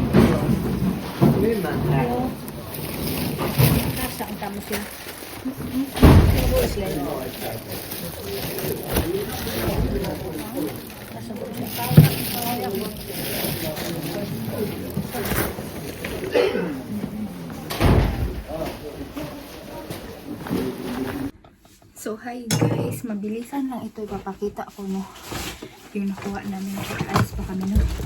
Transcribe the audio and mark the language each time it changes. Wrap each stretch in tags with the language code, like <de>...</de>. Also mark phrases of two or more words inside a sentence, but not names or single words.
<fi>Joo. Tässä on tämmösiä. Voisleipää. Tässä on tämmösiä kaurankaloja.</fi> <en>So hi guys,</en> <tl>mabilisan lang ito, ipapakita ko no yung nakuha namin. Ayos pa kami no.</tl>